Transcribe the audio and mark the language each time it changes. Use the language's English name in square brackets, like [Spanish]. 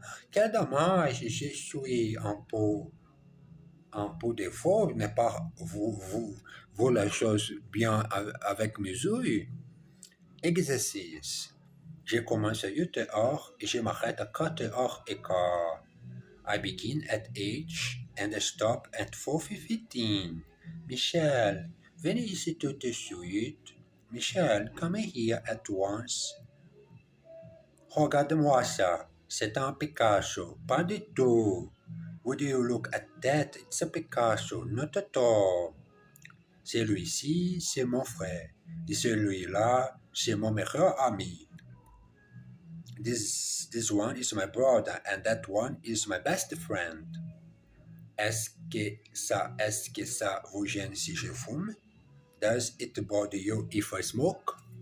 [French] Quel dommage, je suis un peu de faux, n'est pas vous la chose bien avec mesure. Exercice. Je commence à 8 heures et je m'arrête à 4 heures et quart. [English] I begin at 8 and I stop at 4:15. [French] Michel, venez ici tout de suite. [English] Michel, come here at once. [French] Regarde-moi ça. C'est un Picasso. Pas du tout. [English] Would you look at that? It's a Picasso. Not at all. [French] Celui-ci, c'est mon frère. Et celui-là, c'est mon meilleur ami. [English] This one is my brother and that one is my best friend. [French] Est-ce que ça vous gêne si je fume? [English] Does it bother you if I smoke?